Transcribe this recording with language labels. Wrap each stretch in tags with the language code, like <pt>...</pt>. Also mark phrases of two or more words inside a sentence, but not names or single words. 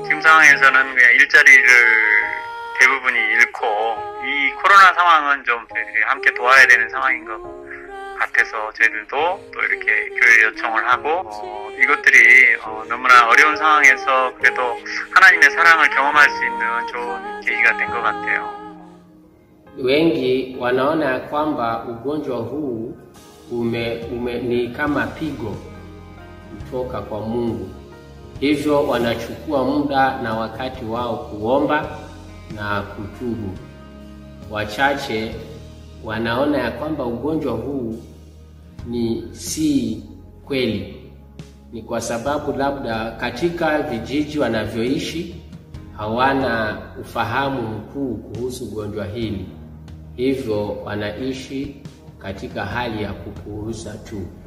<ko>지금 상황에서는 그냥 일자리를 대부분이 잃고 이 코로나 상황은 좀 저희들이 함께 도와야 되는 상황인 것 같아서 저희들도 또 이렇게 교회 요청을 하고 이것들이 너무나 어려운 상황에서 그래도 하나님의 사랑을 경험할 수 있는 좋은 계기가 된 것 같아요.</ko> <sw>Wengi wanaona kwamba ugonjwa huu ni kama pigo kutoka kwa Mungu, hivyo wanachukua muda na wakati wao kuomba na kutubu. Wachache wanaona ya kwamba ugonjwa huu si kweli, ni kwa sababu labda katika vijiji wanavyoishi hawana ufahamu mkuu kuhusu ugonjwa hili, hivyo wanaishi katika hali ya kupuuza tu.</sw>